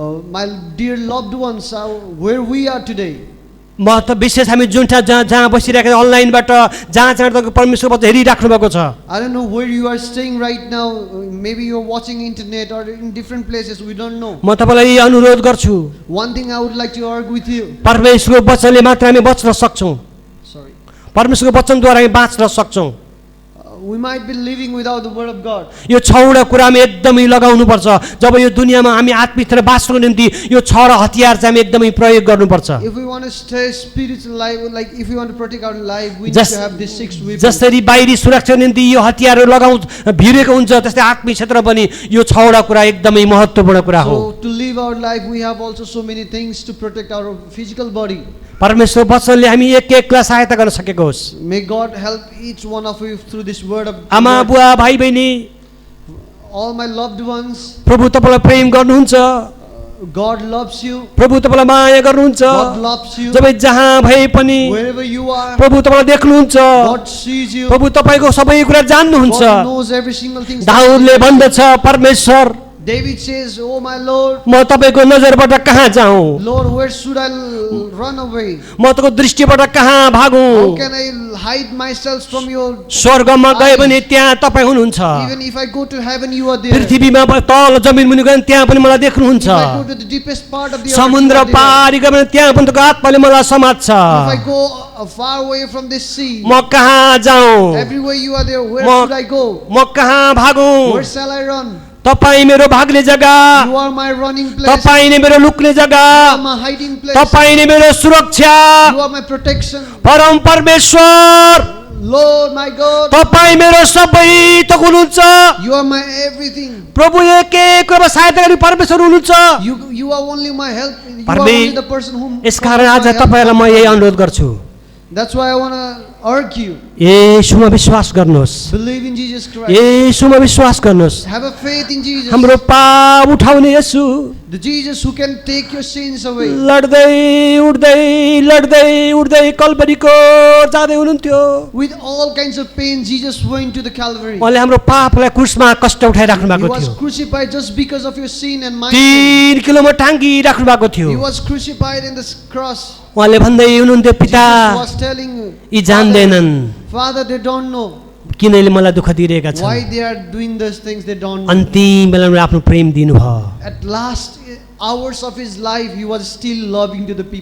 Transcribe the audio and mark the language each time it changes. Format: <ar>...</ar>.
<en>My dear loved ones, where we are today.</en> <ne>म त विशेष हामी जुन ठाउँ जहाँ बसिरहेको छ अनलाइनबाट जहाँ तपाईँको परमेश्वर वचन हेरिराख्नु भएको छ।</ne> <en>I don't know where you are staying right now. Maybe you're watching internet or in different places. We don't know.</en> <ne>म तपाईँलाई अनुरोध गर्छु</ne> <en>One thing I would like to argue with you.</en> <ne>परमेश्वरको वचनले मात्र हामी बच्न सक्छौँ।</ne> <en>Sorry.</en> <ne>परमेश्वरको वचनद्वारा हामी बाँच्न सक्छौँ।</ne> <en>We might be living without the word of God.</en> <ne>यो छवटा कुरा हामी एकदमै लगाउनुपर्छ। जब यो दुनियाँमा हामी आत्मिक क्षेत्र बाँच्नको निम्ति यो छवटा हतियार चाहिँ हामी एकदमै प्रयोग गर्नुपर्छ।</ne> <en>If we want to stay spiritual life, like if we want to protect our life, we need Just- to have these 6 weapons.</en> <ne>जसरी बाहिरी सुरक्षाको निम्ति यो हतियारहरू भिरेको हुन्छ त्यस्तै आत्मिक क्षेत्र पनि यो छवटा कुरा एकदमै महत्त्वपूर्ण कुरा हो।</ne> <en>So to live our life, we have also so many things to protect our physical body.</en> <ne>परमेश्वर वचनले हामी एक एकलाई सहायता गर्न सकेको होस्।</ne> <en>May God help each one of you through this word of</en> <ne>आमा</ne> <en>word.</en> <ne>बुवा भाइ बहिनी</ne> <en>All my loved ones,</en> <ne>प्रभु तपाईँलाई प्रेम गर्नुहुन्छ।</ne> <en>God loves you.</en> <ne>प्रभु तपाईँलाई माया गर्नुहुन्छ।</ne> <en>God loves you.</en> <ne>जब जहाँ भए पनि</ne> <en>Wherever you are,</en> <ne>प्रभु तपाईँलाई देख्नुहुन्छ।</ne> <en>God sees you.</en> <ne>प्रभु तपाईँको सबै कुरा जान्नुहुन्छ।</ne> <en>God knows every single thing.</en> <ne>दाउदले भन्दछ परमेश्वर</ne> <en>David says, "Oh my Lord,</en> <ne>म तपाईँको नजरबाट कहाँ जाउँ,</ne> <en>Lord, where should I run away?</en> <ne>म तपाईँको दृष्टिबाट कहाँ</ne> <en>How</en> <ne>भागौँ।</ne> <en>can I hide myself from your</en> <ne>स्वर्गमा गए भने त्यहाँ तपाईँ हुनुहुन्छ।</ne> <en>Even if I go to heaven, you are there. If</en> <ne>पृथ्वीमा तल जमिन मुनि गए भने त्यहाँ पनि मलाई देख्नुहुन्छ।</ne> <en>I go to the deepest part of the earth, you</en> <ne>समुद्र</ne> <en>are there.</en> <ne>पारी गयो भने त्यहाँ पनि तपाईँको आत्माले मलाई समात्छ।</ne> <en>If I go far away from this sea,</en> <ne>म कहाँ जाउँ,</ne> <en>everywhere you are there, where</en> <ne>म-</ne> <en>should I go?</en> <ne>म कहाँ भागौँ।</ne> <en>Where shall I run?</en> <ne>तपाईँ मेरो भाग्ने जग्गा,</ne> <en>You are my running place.</en> <ne>तपाईँ नै मेरो लुक्ने</ne> <en>You are</en> <ne>जग्गा,</ne> <en>my hiding place.</en> <ne>तपाईँ नै मेरो सुरक्षा।</ne> <en>You are my protection.</en> <ne>परम परमेश्वर</ne> <en>Lord, my God,</en> <ne>तपाईँ मेरो सबै थोक हुनुहुन्छ।</ne> <en>you are my everything.</en> <ne>प्रभु एक एक कुरामा सहायता गर्ने परमेश्वर हुनुहुन्छ।</ne> <en>You are only my help. You are</en> <ne>Parme-</ne> <en>only the person whom.</en> <ne>यसकारण आज तपाईँलाई म यही अनुरोध गर्छु,</ne> <en>That's why I want to argue.</en> <ne>येशूमा विश्वास गर्नुहोस्,</ne> <en>Believe in Jesus Christ.</en> <ne>येशूमा विश्वास गर्नुहोस्।</ne> <en>Have a faith in Jesus.</en> <ne>हाम्रो पाप उठाउने येशू</ne> <en>The Jesus who can take your sins away.</en> <ne>लड्दै उड्दै लड्दै उड्दै कल्परीको जाँदै हुनुहुन्थ्यो।</ne> <en>With all kinds of pain, Jesus went to the Calvary.</en> <ne>उहाँले हाम्रो पापलाई क्रुसमा कष्ट उठाइराख्नु</ne> <en>He</en> <ne>भएको</ne> <en>was</en> <ne>थियो।</ne> <en>crucified just because of your sin and my sin.</en> <ne>3 किलोमा टाङ्गी राख्नु भएको थियो।</ne> <en>He was crucified in this cross.</en> <ne>उहाँले भन्दै हुनुहुन्थ्यो पिता</ne> <en>Jesus was telling,</en> <ne>यी जान्दैनन्</ne> <en>Father, they don't know</en> <ne>किन यसले मलाई दुःख दिइरहेका</ne> <en>why</en> <ne>छन्।</ne> <en>they are doing those things. They don't know.</en> <ne>अन्तिम बेलामा आफ्नो प्रेम दिनुभयो।</ne> <en>At last hours of his life, he was still loving to the people.</en>